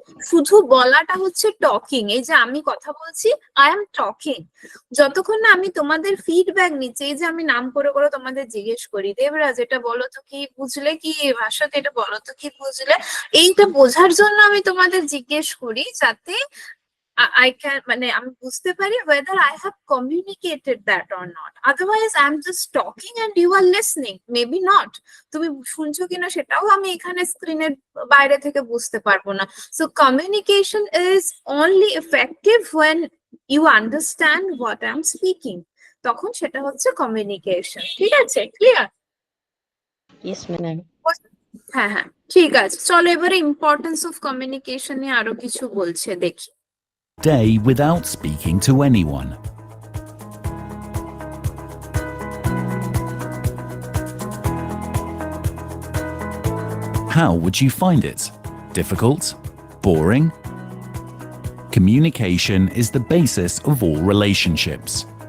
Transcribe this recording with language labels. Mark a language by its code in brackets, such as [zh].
[bn] শুধু বলাটা হচ্ছে টকিং। এই যে আমি কথা বলছি, [en] I am talking, [bn] যতক্ষণ না আমি তোমাদের ফিডব্যাক নিচ্ছি। এই যে আমি নাম করে করে তোমাদের জিজ্ঞেস করি, দেবরাজ এটা বলো তো কি বুঝলে, কি ভাষাতে এটা বলো তো কি বুঝলে, এইটা বোঝার জন্য আমি তোমাদের জিজ্ঞেস করি, যাতে [en] I can, [bn] মানে আমি বুঝতে পারি [en] whether I have communicated that or not. Otherwise, I'm just talking and you are listening. Maybe not. [bn] তুমি শুনছো কিনা সেটাও আমি এখানে স্ক্রিনের বাইরে থেকে বুঝতে পারবো না। [en] So communication is only effective when you understand what I'm speaking. [bn] তখন সেটা হচ্ছে কমিউনিকেশন। ঠিক আছে, ক্লিয়ার? [en] Yes ma'am. [bn] হ্যাঁ হ্যাঁ, ঠিক আছে। চলো এবারে ইম্পর্টেন্স অফ কমিউনিকেশন নিয়ে আরো কিছু বলছে দেখি। [en] Day without speaking to anyone. How would you find it? Difficult? Boring? Communication is the basis of all relationships.